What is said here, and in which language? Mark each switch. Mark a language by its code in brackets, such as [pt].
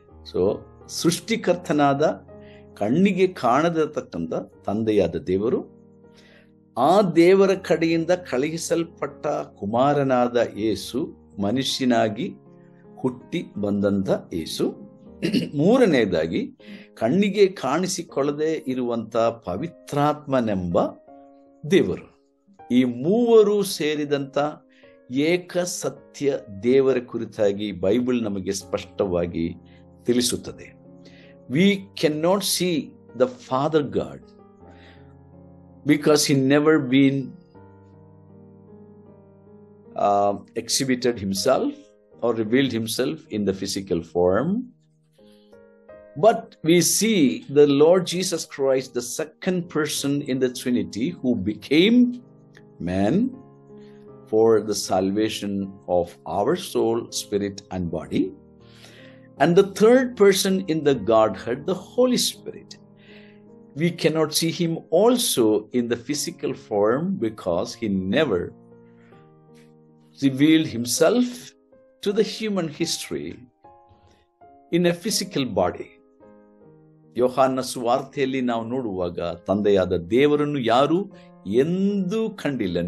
[kn] So ಸೃಷ್ಟಿಕರ್ತನಾದ, ಕಣ್ಣಿಗೆ ಕಾಣದಿರತಕ್ಕಂಥ ತಂದೆಯಾದ ದೇವರು, ಆ ದೇವರ ಕಡೆಯಿಂದ ಕಳುಹಿಸಲ್ಪಟ್ಟ ಕುಮಾರನಾದ ಯೇಸು, ಮನುಷ್ಯನಾಗಿ ಹುಟ್ಟಿ ಬಂದಂಥ ಯೇಸು, 3ನೇದಾಗಿ ಕಣ್ಣಿಗೆ ಕಾಣಿಸಿಕೊಳ್ಳದೆ ಇರುವಂತ ಪವಿತ್ರಾತ್ಮನೆಂಬ ದೇವರು. ಈ 3 ಸೇರಿದಂತ ಏಕ ಸತ್ಯ ದೇವರ ಕುರಿತಾಗಿ ಬೈಬಲ್ ನಮಗೆ ಸ್ಪಷ್ಟವಾಗಿ ತಿಳಿಸುತ್ತದೆ. [en] We cannot see the Father God because he never been exhibited himself or revealed himself in the physical form. But we see the Lord Jesus Christ, the second person in the Trinity, who became man for the salvation of our soul, spirit, and body. And the third person in the Godhead, the Holy Spirit. We cannot see him also in the physical form because he never revealed himself to the human history in a physical body. [kn] ಯೋಹಾನ ಸುವಾರ್ತೆಯಲ್ಲಿ ನಾವು ನೋಡುವಾಗ ತಂದೆಯಾದ ದೇವರನ್ನು ಯಾರು ಎಂದೂ ಕಂಡಿಲ್ಲ.